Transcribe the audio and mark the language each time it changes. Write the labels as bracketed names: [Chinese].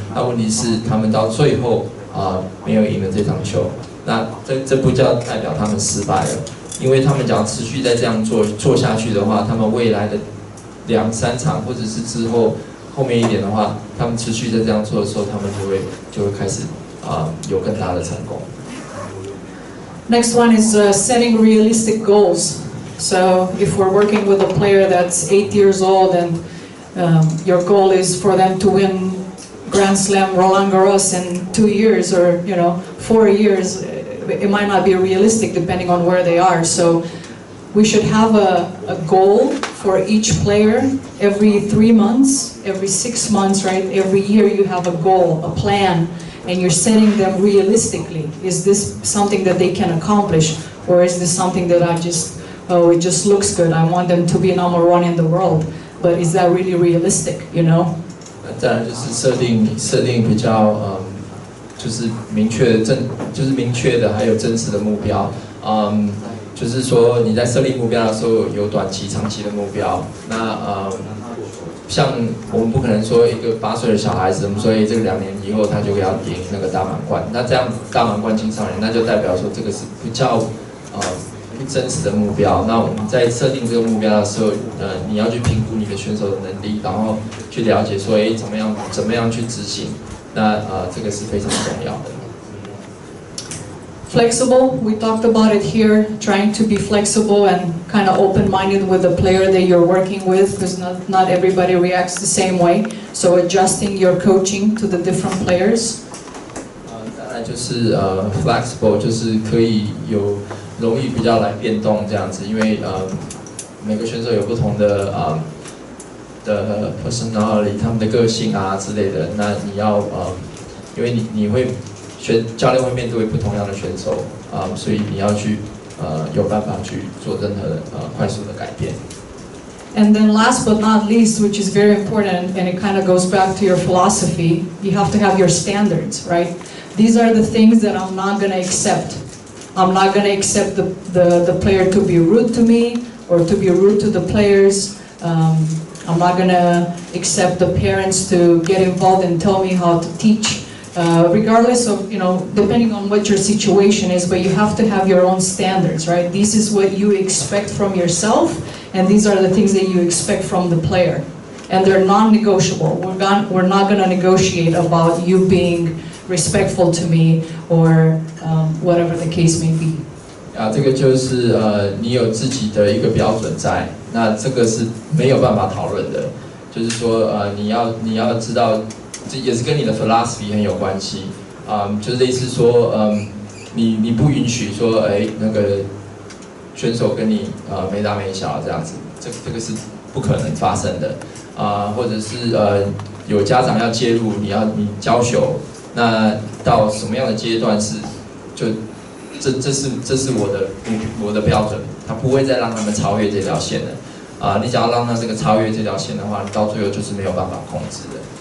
[Chinese] 那问题是他们到最后没有赢了这场球，那这不叫代表他们失败了，因为他们只要持续再这样做下去的话，他们未来的2-3场或者是之后面一点的话，他们持续在这样做的时候，他们就会开始有更大的成功。 [English] Next one is setting realistic goals. So if we're working with a player that's 8 years old and your goal is for them to win Grand Slam Roland Garros in 2 years or 4 years, it might not be realistic depending on where they are. So we should have a goal for each player every 3 months, every 6 months, right? Every year you have a goal, a plan. And you're setting them realistically. Is this something that they can accomplish, or is this something that it just looks good? I want them to be number 1 in the world, but is that really realistic? [Chinese] 再来就是设定比较就是明确的还有真实的目标。就是说你在设立目标的时候有短期、长期的目标。那像我们不可能说一个8岁的小孩子，所以这个2年以后他就要赢那个大满贯。那这样大满贯青少年，那就代表说这个是比较不真实的目标。那我们在设定这个目标的时候，你要去评估你的选手的能力，然后去了解说，怎么样去执行。那这个是非常重要的。 [English] Flexible, we talked about it here, trying to be flexible and kind of open-minded with the player that you're working with, because not everybody reacts the same way. So adjusting your coaching to the different players. [Chinese] 再来就是flexible， 就是可以容易比较来变动这样子，因为每个选手有不同的的 personality， 他们的个性啊之类的，那你要因为你会。教练会面对不同样的选手所以你要去有办法去做任何快速的改变。 [English] And then last but not least, which is very important, and it kind of goes back to your philosophy, you have to have your standards, right? These are the things that I'm not going to accept. I'm not going to accept the player to be rude to me or to be rude to the players. I'm not going to accept the parents to get involved and tell me how to teach. Regardless of, depending on what your situation is, but you have to have your own standards, right? This is what you expect from yourself, and these are the things that you expect from the player. And they're non-negotiable. We're not going to negotiate about you being respectful to me or whatever the case may be. [Chinese] 这个就是你有自己的一个标准在，那这个是没有办法讨论的，就是说你要知道。这也是跟你的 philosophy 很有关系就是类似说你不允许说那个选手跟你没大没小这样子，这个是不可能发生的或者是有家长要介入，你教学，那到什么样的阶段是就这是我的标准，他不会再让他们超越这条线的你想要让他这个超越这条线的话，你到最后就是没有办法控制的。